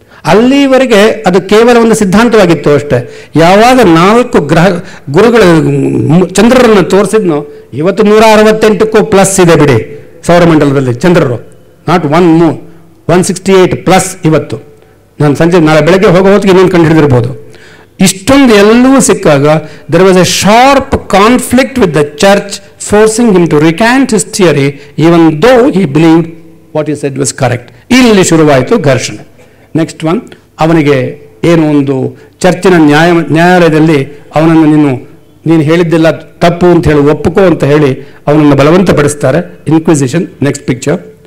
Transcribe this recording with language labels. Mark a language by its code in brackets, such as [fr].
[kn] ಅಲ್ಲಿವರೆಗೆ ಅದು ಕೇವಲ ಒಂದು ಸಿದ್ಧಾಂತವಾಗಿತ್ತು ಅಷ್ಟೇ. ಯಾವಾಗ 4 ಗುರುಗಳ ಚಂದ್ರರನ್ನು ತೋರಿಸಿದ್ನೋ, ಇವತ್ತು 168ಕ್ಕೂ ಪ್ಲಸ್ ಇದೆ ಬಿಡಿ ಸೌರಮಂಡಲದಲ್ಲಿ ಚಂದ್ರರು. ನಾಟ್ 168 ಪ್ಲಸ್ ಇವತ್ತು. ನಾನು ನಾಳೆ ಬೆಳಗ್ಗೆ ಹೋಗೋ ಹೊತ್ತಿಗೆ ಇನ್ನೊಂದು ಕಂಡು ಹಿಡಿದಿರ್ಬೋದು. ಇಷ್ಟೊಂದು ಎಲ್ಲವೂ ಸಿಕ್ಕಾಗ [en] there was a sharp conflict with the church forcing him to recant his theory even though he believed what he said was correct. [kn] ಇಲ್ಲಿ ಶುರುವಾಯಿತು ಘರ್ಷಣೆ. [en] next one, [kn] ಅವನಿಗೆ ಏನು ಒಂದು ಚರ್ಚಿನ ನ್ಯಾಯಾಲಯದಲ್ಲಿ ಅವನನ್ನು ನೀನು ಹೇಳಿದ್ದೆಲ್ಲ ತಪ್ಪು ಅಂತ ಹೇಳಿ ಒಪ್ಪುಕೋ ಅಂತ ಹೇಳಿ ಅವನನ್ನು ಬಲವಂತಪಡಿಸ್ತಾರೆ. ಇನ್ಕ್ವಿಸಿಷನ್. [en] Next picture.